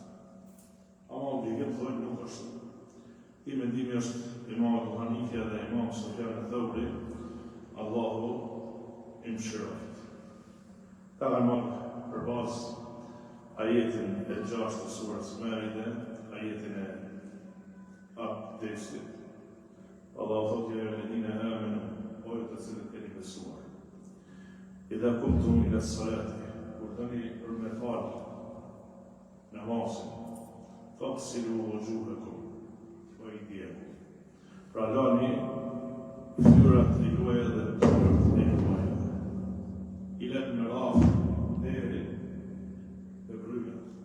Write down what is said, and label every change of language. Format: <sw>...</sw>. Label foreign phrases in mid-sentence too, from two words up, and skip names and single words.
<sq>Ama obligim thonë nuk është. Ti mendimi është Imam Abu Hanifja dhe Imam Sufjan al-Thawri, Allahu i mëshiroft. Ka marrë për bazë ajetin e 6 të surës Maide, ajetin e abdestit. Allahu thotë</sq> <ar>يا الذين آمنوا,</ar> <sq>o ju të cilët keni besuar.</sq> <ar>إذا قمتم إلى الصلاة,</ar> <sq>kur tani për me falë namazin,</sq> <ar>فاغسلوا وجوهكم وأيديكم.</ar> <sq>Pra lani fytyrat e juaja dhe dorët e juaja.</sq> <ar>إلى المرافق,</ar> <sq>deri te brynat.</sq>